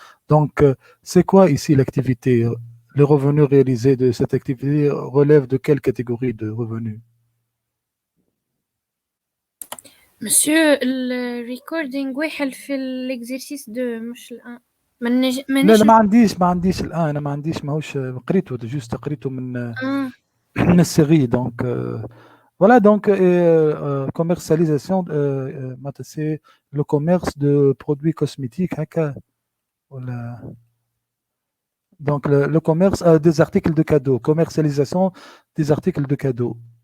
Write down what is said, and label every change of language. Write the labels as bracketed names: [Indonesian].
[French] Donc, c'est quoi ici l'activité? Le revenu réalisé de cette activité relève de quelle catégorie de revenus? Monsieur, le recording [Arabic] واحد في [French] l'exercice 2 [Arabic] مش الآن. لا ما عنديش الآن. أنا ما عنديش ماهوش قريته جوست قريته من السيري. [French] Donc voilà, donc commercialisation, c'est le commerce de produits cosmétiques. Voilà. Donc le commerce des articles de cadeaux, commercialisation des articles de cadeaux.